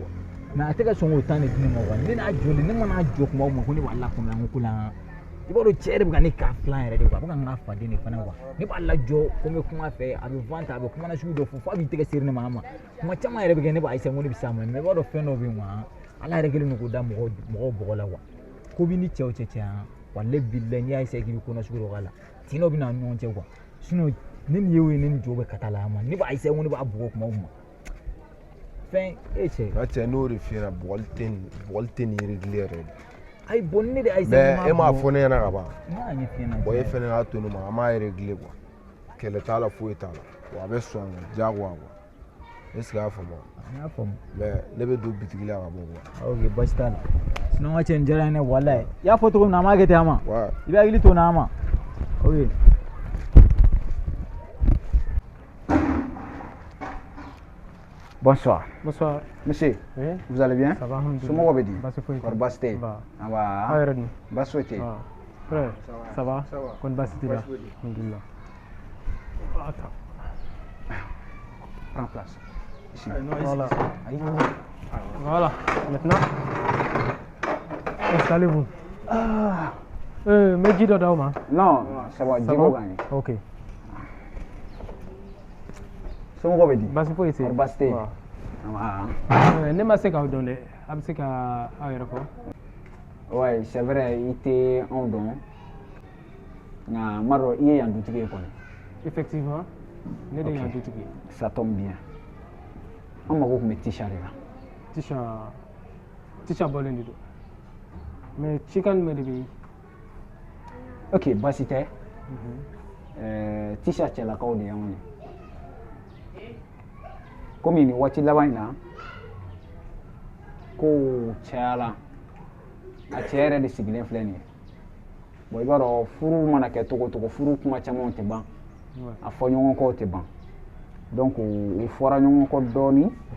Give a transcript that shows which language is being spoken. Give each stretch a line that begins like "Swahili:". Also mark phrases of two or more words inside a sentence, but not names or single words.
Bambara: Mais a tɛ ka sɔn k'o
French: temps de
Bambara: di ne ma quoi ne n'a jɔlen ne mana jɔ kuma o kuma ko ne b'a lafaamuya n ko ko la i b'a dɔn cɛ yɛrɛ bɛ ka ne k'a filan yɛrɛ de quoi a bɛ ka n k'a faden de fana quoi ne b'a lajɔ ko n bɛ kuma fɛ a bɛ van ta a bɛ kuma na sugu dɔ fɔ f'a b'i tɛgɛ seri ne ma kuma caman yɛrɛ bɛ kɛ ne b'a essayer n ko ne bɛ s'a ma mais i b'a dɔn fɛn dɔ bɛ yen quoi ala yɛrɛ kɛlen don k'o da mɔgɔw bɔgɔ la quoi ko b'i ni cɛw cɛ
Arabic: wallahi billahi
Bambara: n'i y'a essayer k'i bɛ ko na sugu dɔ k'a la tin dɔ bɛ na ɲɔgɔn cɛ quoi sinon ne ni ye o ye ne ni jo bɛ ka taa la ma ne b'a essayer n ko ne b'a bugɔ kuma o kuma fɛn e cɛ. Nka cɛ n'o de f'i ɲɛna bɔgɔli tɛ nin réglé yɛrɛ de Ayi bon ne de ayi mais e m'a fɔ ne ɲɛna ka ban n'a ɲɛf'i ɲɛna bon e fɛnɛ y'a to ne ma an m'a régler quoi kɛlɛ t'a la foyi t'a la wa a bɛ sɔn diyagoya quoi
French: est ce que
Bambara: y'a faamu n y'a faamu mais ne bɛ don bitigi la ka bɔ quoi ok basi t'a la sinon ka cɛ nin diyara n ye walayi i y'a fɔ cogo min na an b'a kɛ ten a ma
French: ouais
Bambara: i bɛ hakili to n na a ma ok
French: Bonsoir. Bonsoir. Monsieur, Oui. vous allez bien? Ça va, alhamdoulilah.
Bambara: Somɔgɔw bɛ di? Baasi foyi tɛ. Kɔri baasi tɛ yen? Nba. An b'a. Aw yɛrɛ dun? Baasi foyi tɛ yen.
French: Frère, ça va? Ça va.
Bambara: Kɔni baasi t'i la? Baasi foyi tɛ.
French: Alhamdoulilah. Attends. Prends place. Ici. Voilà. Aïe. Voilà. Maintenant, installez-vous. Ah.
Bambara: Mais dis dɔ d'aw ma.
French: Non, ça va. Ça Djibo va? gagne. Ok.
Bambara: Somɔgɔw bɛ di? Baasi foyi tɛ yen. Kɔri baasi tɛ yen? Wa. An b'a. Ne ma se k'aw dɔn dɛ. A bɛ se ka aw yɛrɛ fɔ?
French: Ouais, c'est vrai,
Bambara: i tɛ anw dɔn. Nka n b'a dɔn i ye yan dutigi ye kɔni. Effectivement. Ne de ye yan dutigi ye.
French: Ça tombe bien.
Bambara: An mago tun bɛ Tisha de la. Tisha bɔlen de don. Mais cikan jumɛn de bɛ yen? Ok, baasi tɛ. Tisha cɛlakaw de y'anw ye. Komi nin waati laban in na kow cayala a cɛ yɛrɛ de sigilen filɛ nin ye bon i b'a dɔn furu mana kɛ cogo o cogo furu kuma camanw tɛ ban a fɔ ɲɔgɔn kɔw tɛ ban donc u fɔra ɲɔgɔn kɔ dɔɔni